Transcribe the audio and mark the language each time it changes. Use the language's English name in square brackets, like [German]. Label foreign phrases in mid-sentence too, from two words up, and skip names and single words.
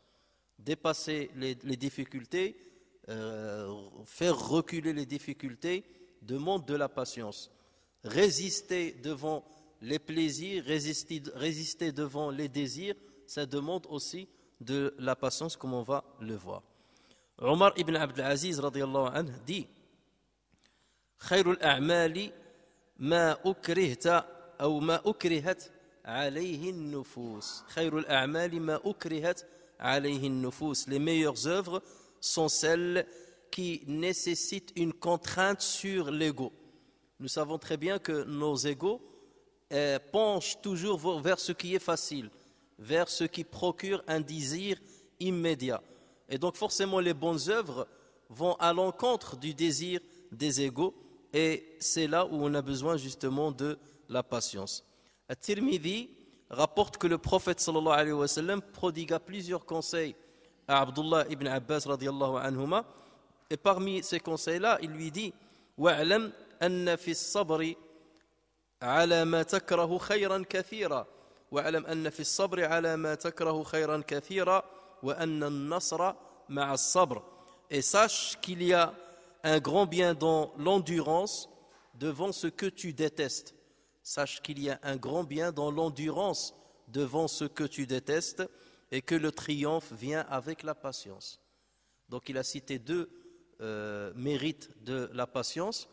[French] Dépasser les difficultés, faire reculer les difficultés, demande de la patience. Résister devant les plaisirs, résister devant les désirs, ça demande aussi de la patience, comme on va le voir. [Arabic] Omar ibn Abdul Aziz رضي الله عنه dit خير الأعمال ما أكرهت أو ما أكرهت عليه النفوس. خير الأعمال ما أكرهت عليه النفوس. [French] Les meilleures œuvres sont celles qui nécessitent une contrainte sur l'ego. Nous savons très bien que nos égos penchent toujours vers ce qui est facile, vers ce qui procure un désir immédiat. Et donc forcément les bonnes œuvres vont à l'encontre du désir des égos, et c'est là où on a besoin justement de la patience. At-Tirmidhi rapporte que le prophète [Arabic] صلى الله عليه وسلم [French] prodigua plusieurs conseils à Abdullah ibn Abbas [Arabic] رضي الله عنهما, [French] et parmi ces conseils-là, il lui dit [Arabic] واعلم أن في الصبر على ما تكره خيرا كثيرا واعلم أن في الصبر على ما تكره خيرا كثيرا وأن النصر مع الصبر. [French] Et sache qu'il y a un grand bien dans l'endurance devant ce que tu détestes. Sache qu'il y a un grand bien dans l'endurance devant ce que tu détestes, et que le triomphe vient avec la patience. Donc il a cité deux mérites de la patience.